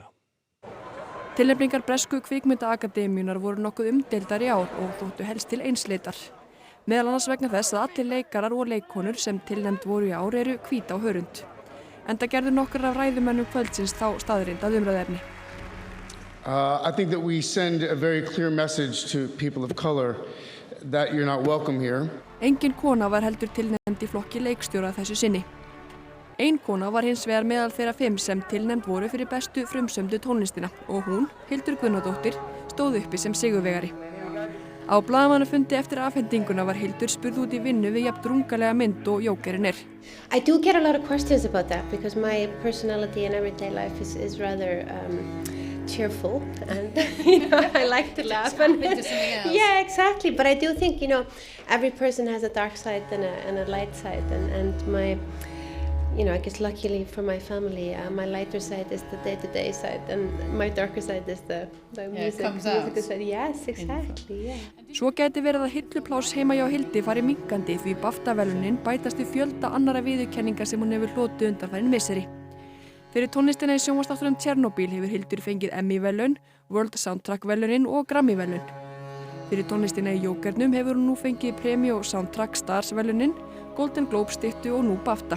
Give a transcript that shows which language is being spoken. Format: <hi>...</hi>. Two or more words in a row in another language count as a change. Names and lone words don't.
<is>Tilnefningar bresku kvikmyndaakademíunar voru nokkuð umdeildar í ár og þóttu helst til einsleitar. Meðal annars vegna þess að allir leikarar og leikkonur sem tilnefnd voru í ár eru hvít á hörund. Enda gerðu nokkrar af ræðumönnum kvöldsins þá staðreynd að umræðuefni.</is> <en>I think that we send a very clear message to people of color that you're not welcome here.</en> <is>Engin kona var heldur tilnefnd í flokki leikstjóra þessu sinni. Ein kona var hins vegar meðal þeirra 5 sem tilnefnd voru fyrir bestu frumsömdu tónlistina og hún, Hildur Guðnadóttir, stóð uppi sem sigurvegari. Á blaðamannafundi eftir afhendinguna var Hildur spurð út í vinnu við jafn drungalega mynd og Jókerinn er.</is> <en>I do get a lot of questions about that because my personality in everyday life is rather cheerful and I like to laugh and yeah, exactly, but I do think every person has a dark side and a light side and my I guess luckily for my family my lighter side is the day-to-day side and my darker side is the musical side. Yes, exactly, yeah.</en> <is>Svo gæti verið að hillupláss heima hjá Hildi fari minnkandi því BAFTA-verðlaunin bætast við fjölda annarra viðurkenninga sem hún hefur hlotið undanfarin misseri. Fyrir tónlistina í sjónvarpsþáttunum Tjernobyl hefur Hildur fengið Emmy-verðlaun, World Soundtrack-verðlaunin og Grammy-verðlaun. Fyrir tónlistina í Jókernum hefur hún nú fengið Premio Soundtrack Stars-verðlaunin, Golden Globe-styttu og nú BAFTA.</is>